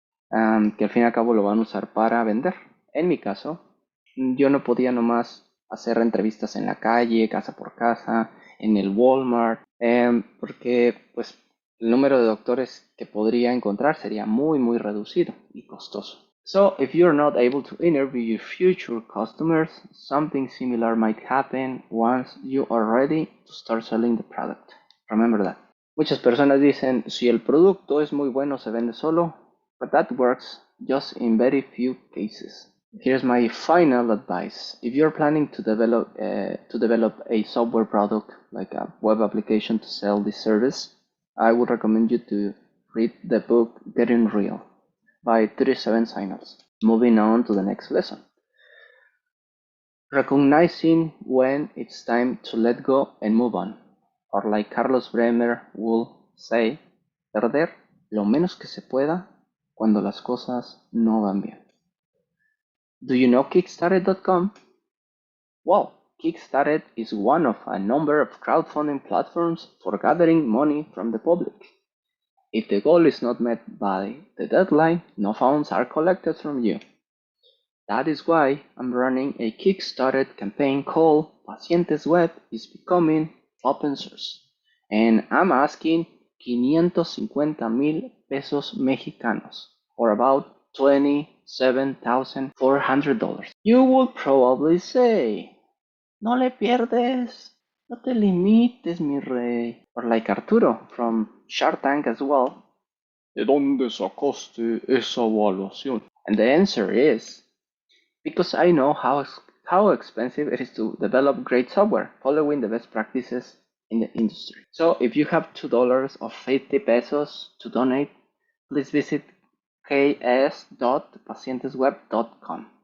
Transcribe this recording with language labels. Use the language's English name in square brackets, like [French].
[Spanish] Que al fin y al cabo lo van a usar para vender. En mi caso, yo no podía nomás hacer entrevistas en la calle, casa por casa, en el Walmart, porque pues el número de doctores que podría encontrar sería muy reducido y costoso. [English] So if you're not able to interview your future customers, something similar might happen once you are ready to start selling the product. Remember that. [Spanish] Muchas personas dicen, si el producto es muy bueno, se vende solo, [English] but that works just in very few cases. Here's my final advice. If you're planning to develop a software product, like a web application to sell this service, I would recommend you to read the book Getting Real by 37 Signals. Moving on to the next lesson. Recognizing when it's time to let go and move on. Or like Carlos Bremer will say, [Spanish] perder lo menos que se pueda cuando las cosas no van bien. [English] Do you know Kickstarter.com? Well, Kickstarter is one of a number of crowdfunding platforms for gathering money from the public. If the goal is not met by the deadline, no funds are collected from you. That is why I'm running a Kickstarter campaign called Pacientes Web is becoming open source. And I'm asking 550,000 pesos mexicanos, or about $27,400. You will probably say, [Spanish] no le pierdes, no te limites, mi rey. [English] Or like Arturo from Shark Tank as well. [Spanish] ¿De dónde sacaste esa evaluación? [English] And the answer is, because I know how expensive it is to develop great software, following the best practices in the industry. So if you have $2 or 50 pesos to donate, please visit ks.pacientesweb.com.